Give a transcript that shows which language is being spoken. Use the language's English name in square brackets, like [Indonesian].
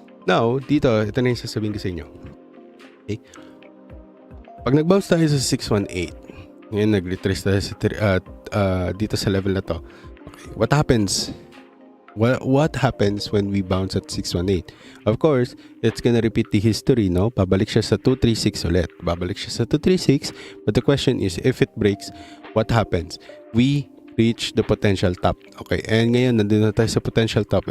[Filipino] Now, dito, ito na yung sasabihin ko sa inyo. Okay? Pag nag-bounce tayo sa 618, ngayon nag-retrace tayo sa dito sa level na to. [English] Okay, what happens? What happens when we bounce at 618? Of course, it's gonna repeat the history, no? [Filipino] Babalik siya sa 236 [English] ulit. Babalik siya sa 236, but the question is, if it breaks, what happens? We reach the potential top. [Filipino] Okay, and ngayon nandun na tayo sa [English] potential top.